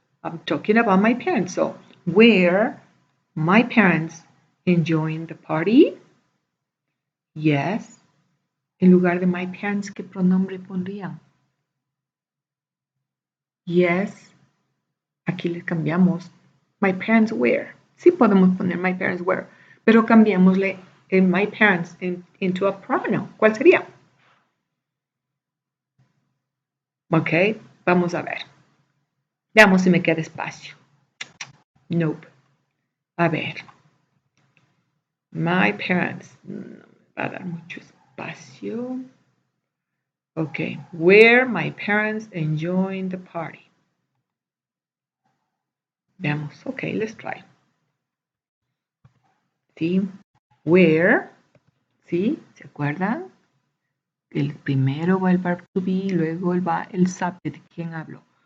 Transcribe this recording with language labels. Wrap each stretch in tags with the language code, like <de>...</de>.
<en>I'm talking about my parents. So, were my parents enjoying the party? Yes.</en> <es>En lugar de my parents, ¿qué pronombre pondrían?</es> <en>Yes.</en> <es>Aquí les cambiamos.</es> <en>My parents were.</en> <es>Sí podemos poner</es> <en>my parents were,</en> <es>pero cambiémosle</es> <en>my parents into a pronoun.</en> <es>¿Cuál sería? Ok, vamos a ver. Veamos si me queda espacio. Nope. A ver.</es> <en>My parents.</en> <es>No me va a dar mucho espacio.</es> <en>Ok. Were my parents enjoying the party?</en> <es>Veamos.</es> <en>Ok, let's try.</en> <es>¿Sí?</es> <en>Where.</en> <es>¿Sí? ¿Se acuerdan? El primero va el verb to be, luego va el subject. ¿De quién hablo?</es>